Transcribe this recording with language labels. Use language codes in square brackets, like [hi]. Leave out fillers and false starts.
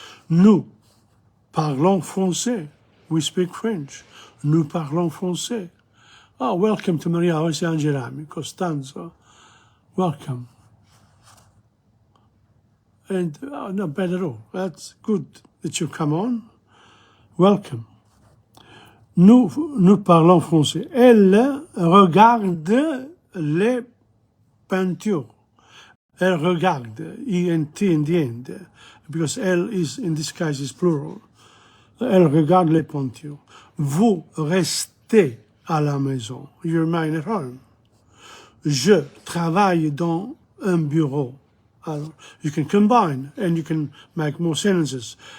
[fr] Nous parlons français. [en] We speak French. [fr] Nous parlons français. [en] Oh, welcome to Maria Jose Angelami, Costanza. Welcome. And not bad at all. That's good that you come on. Welcome. [fr] Nous parlons français. Elle regarde les peintures. [en] Elle regarde, E-N-T in the end, because elle is, in this case, is plural. [fr] Elle regarde les peintures. Vous restez à la maison. [en] You remain at home. [fr] Je travaille dans un bureau. [en] Alors, you can combine and you can make more sentences.